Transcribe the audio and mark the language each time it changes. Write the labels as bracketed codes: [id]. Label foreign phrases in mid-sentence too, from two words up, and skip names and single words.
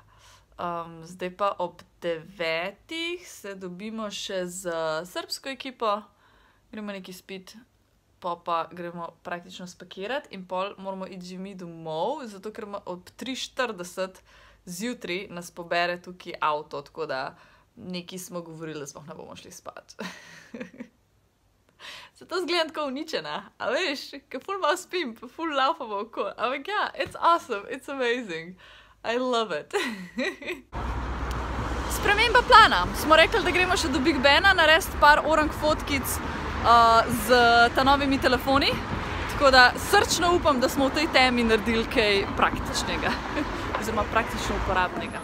[sl] Zdaj pa ob 9 se dobimo še z srbsko ekipo, gremo nekaj spit, pa gremo praktično spakirati in pol moramo iti že mi domov, zato ker ob 3:40 zjutraj nas pobere tukaj avto, tako da nekaj smo govorili, da sploh ne bomo šli spat. Zato zgledam tako uničena, a veš, ker ful malo spim, pa ful laufamo okoli, ampak ja, [en] it's awesome, it's amazing. I love it. [sl] Sprememba plana. Smo rekli, da gremo še do Big Bena narediti par orang fotkic z ta novimi telefoni. Tako da srčno upam, da smo v tej temi naredili kaj praktičnega. Oziroma praktično uporabnega.